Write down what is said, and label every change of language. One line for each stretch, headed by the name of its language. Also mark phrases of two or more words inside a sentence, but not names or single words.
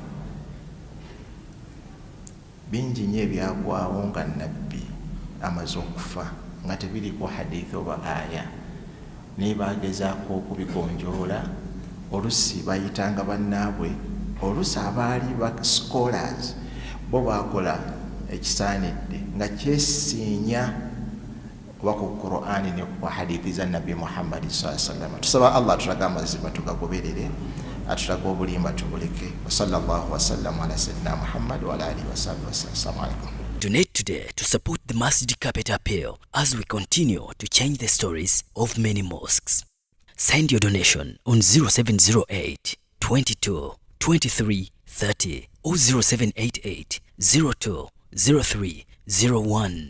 Ganda: bingi nnyo ebyagwawo nga nabbi amaze okufa nga tebiriko hadithi oba aya naye bagezaako okubigonjoola olusi bayitanga bannaabwe olusi abaali ba scholars bo bakola ekisaanidde nga kyesiinya kuba ku Qur'ani ne ku hadithi za nabbi Muhammad
Arabic: صلى الله عليه وسلم
Ganda: tusaba Allah tulaga amazima tugagoberere atulaga obulimba tubuleke
Arabic: صلى الله وسلم على سيدنا محمد وعلى آله وصحبه وسلم. السلام عليكم.
English: Donate today to support the Masjid Carpet Appeal as we continue to change the stories of many mosques. Send your donation on 0708 22 23 30 or 0788 02 03 01.